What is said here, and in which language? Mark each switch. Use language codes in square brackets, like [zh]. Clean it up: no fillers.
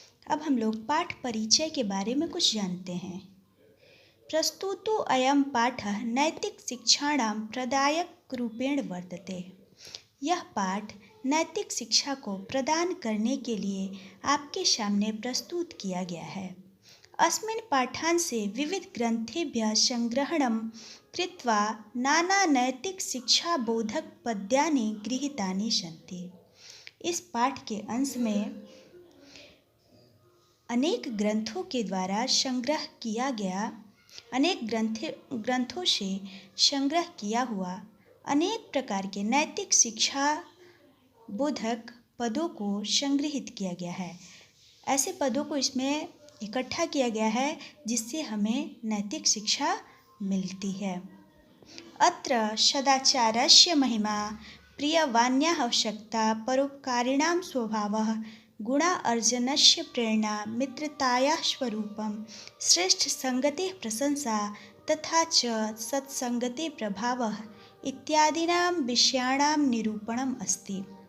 [hi] अब हम लोग पाठ परिचय के बारे में कुछ जानते हैं। [sa] प्रस्तुतो अयम पाठः नैतिक शिक्षाणां प्रदायक रूपेण वर्तते। [hi] यह पाठ नैतिक शिक्षा को प्रदान करने के लिए आपके सामने प्रस्तुत किया गया है। [sa] अस्मिन् पाठांशे विविध ग्रंथेभ्यः संग्रहणं कृत्वा नाना नैतिक शिक्षा बोधक पद्यानि गृहीतानि सन्ति। [hi] इस पाठ के अंश में अनेक ग्रंथों के द्वारा संग्रह किया गया ग्रंथों से संग्रह किया हुआ अनेक प्रकार के नैतिक शिक्षा बोधक पदों को संग्रहित किया गया है। ऐसे पदों को इसमें इकट्ठा किया गया है जिससे हमें नैतिक शिक्षा मिलती है। [sa] अत्र सदाचारस्य महिमा प्रियवाण्याः आवश्यकता परोपकारिणां स्वभावः गुणा अर्जनस्य प्रेरणा मित्रतायाः स्वरूपं श्रेष्ठ संगतेः प्रशंसा तथा च सत्संगतेः प्रभावः इत्यादीनां विषयाणां निरूपणम् अस्ति।